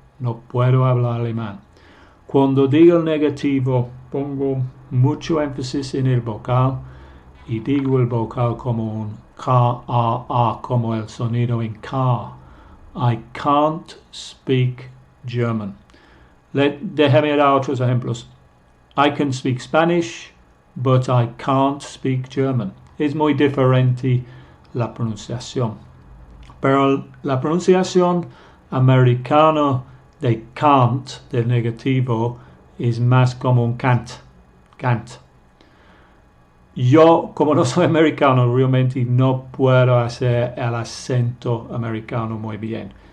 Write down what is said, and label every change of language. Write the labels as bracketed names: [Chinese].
[Spanish] No puedo hablar alemán. Cuando digo el negativo, pongo mucho énfasis en el vocal y digo el vocal como un K-A-A, como el sonido en K. [English] I can't speak German. [Spanish] Déjame dar otros ejemplos. [English] I can speak Spanish, but I can't speak German. [Spanish] Es muy diferente la pronunciación. Pero la pronunciación americana de can't, del negativo, es más como un can't. Yo, como no soy americano, realmente no puedo hacer el acento americano muy bien.